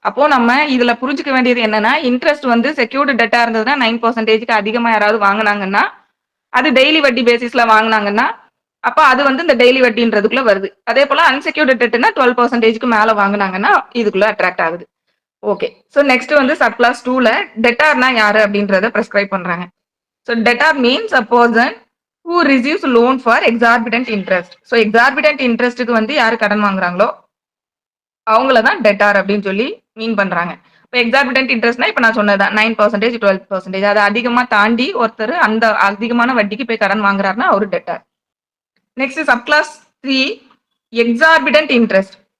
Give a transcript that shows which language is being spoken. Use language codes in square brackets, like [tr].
[ta] அப்போ நம்ம இதுல புரிஞ்சுக்க வேண்டியது என்னன்னா, இன்ட்ரெஸ்ட் வந்து செக்யூர்டு டெட்டா இருந்ததுன்னா 9%க்கு அதிகமா யாராவது வாங்கினாங்கன்னா, அது டெய்லி வட்டி பேசிஸ்ல வாங்கினாங்கன்னா அப்ப அது வந்து இந்த டெய்லி வட்டின்றதுக்குள்ள வருது. அதே போல அன்செக்யூர்டு டெட்னா 12%க்கு மேல வாங்கினாங்கன்னா இதுக்குள்ள அட்ராக்ட் ஆகுது. ஓகே, ஸோ நெக்ஸ்ட் வந்து சப் கிளாஸ் 2ல டெட்டார்னா யாரு அப்படின்றத பிரெஸ்கிரைப் பண்றாங்க. [en] So debtor means a person who receives loan for exorbitant interest. So exorbitant interest [ta] க்கு வந்து யாரு கடன் வாங்குறாங்களோ அவங்கள தான் debtor அப்படின்னு சொல்லி மீன் பண்றாங்க. இப்போ எக்ஸார்பிட்டன்ட் இன்ட்ரெஸ்ட்னா இப்போ நான் சொன்னதுதான் 9% 12%. அது அதிகமா தாண்டி ஒருத்தர் அந்த அதிகமான வட்டிக்கு போய் கடன் வாங்குறாருன்னா அவரு debtor. Next subclass 3 exorbitant interest.